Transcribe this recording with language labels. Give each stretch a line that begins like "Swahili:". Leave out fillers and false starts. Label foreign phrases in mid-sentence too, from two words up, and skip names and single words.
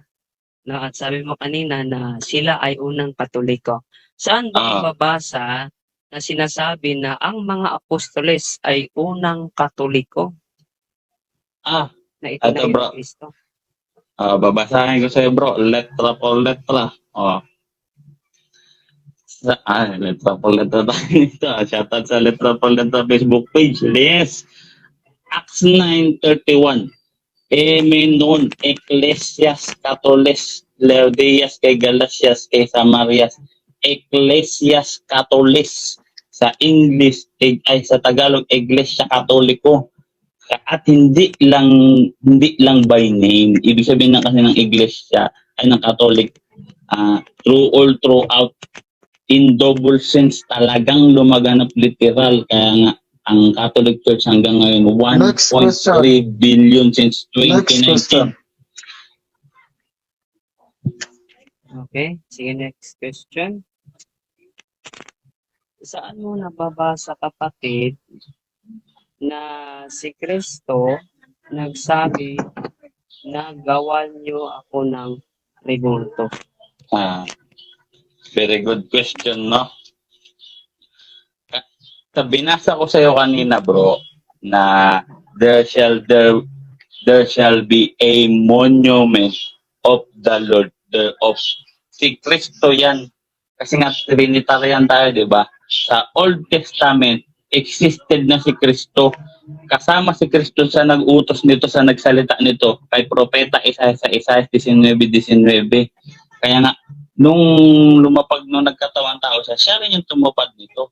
Filipino: No, at sabi mo kanina na sila ay unang Katoliko. Saan ba mababasa na sinasabi na ang mga apostoles ay unang Katoliko? Na itinayo ni Kristo. Babasahin ko sa'yo bro,
Spanish: letra por letra. Letra por letra
Filipino: tayo nito. Shoutout sa letra por letra Facebook page. Yes. Acts 9:31. Menon, Ecclesias, Catoles, Laodias, kay Galatias, kay Samarias, Ecclesias, Catoles, sa English, ay sa Tagalog, Iglesia Katoliko. At hindi lang
English: by name.
Filipino: Ibig sabihin na kasi ng Iglesia, ay ng Catholic, throughout,
English: in double sense,
Filipino: talagang lumaganap literal. Kaya nga, ang Catholic Church hanggang ngayon, 1.3 billion since 2019. Okay, sige, next question. Saan mo nababasa kapatid na si Kristo nagsabi na gawan niyo ako ng rebulto?
English: Very good question, no?
Filipino: Binasa ko sa iyo kanina bro na
English: there shall be a monument of the Lord thereof.
Filipino: Si Kristo yan. Kasi nga Trinitarian tayo, di ba? Sa Old Testament, existed na si Kristo. Kasama si Kristo sa nag-utos nito, sa nagsalita nito kay Propeta Isaiah 19:19. Kaya nga, nung nagkatawan tao siya rin yung tumupad nito.